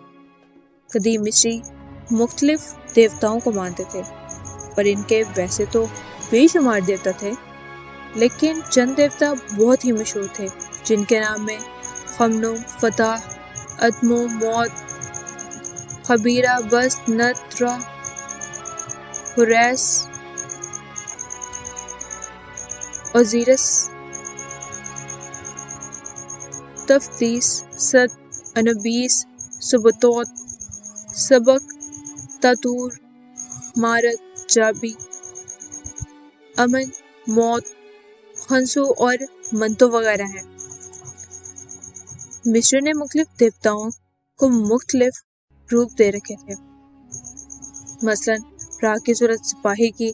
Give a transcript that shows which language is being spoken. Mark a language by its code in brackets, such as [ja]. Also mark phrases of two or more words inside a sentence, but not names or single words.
[ur] قدیم مصری مختلف دیوتاؤں کو مانتے تھے اور ان کے ویسے تو بے شمار دیوتا تھے، لیکن چند دیوتا بہت ہی مشہور تھے جن کے نام میں خمنو، فتح، ادمو، موت، خبیرہ، بست، نت، را، ہوریس، اوزیرس، تفتیس، ست، انوبیس، سبوتوت، سبک، تاتور، مارت، جابی، امن، موت، خنسو اور منتو وغیرہ ہیں۔ مصر نے مختلف دیوتاؤں کو مختلف روپ دے رکھے تھے، مثلاً را کی صورت سپاہی کی،